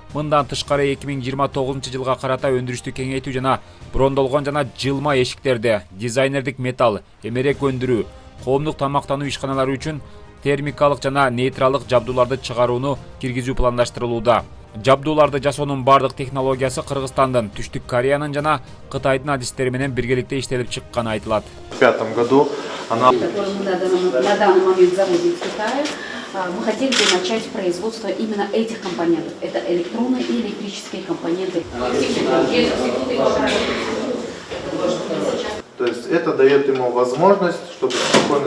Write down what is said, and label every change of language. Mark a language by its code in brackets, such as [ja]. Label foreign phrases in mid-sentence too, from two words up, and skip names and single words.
[ky] Мындан тышкары 2029 жылга карата өндүрүштү кеңейтүү жана брондолгон жана жылма эшиктерди, дизайнердик металл, эмерек өндүрүү, коомдук тамактануу ишканалары үчүн термикалык жана нейтралдык жабдууларды чыгарууну киргизүү пландаштырылууда. Жабдууларды жасоонун бардык технологиясы Кыргызстандын, Түштүк Кореянын жана Кытайдын адистери менен биргеликте иштелип чыкканы айтылат. [ru] В 2005 году она... Который мы на данный момент заводим в Китае, мы хотели бы начать производство именно этих компонентов. Это электронные и электрические компоненты. То есть это дает ему возможность, чтобы спокойно...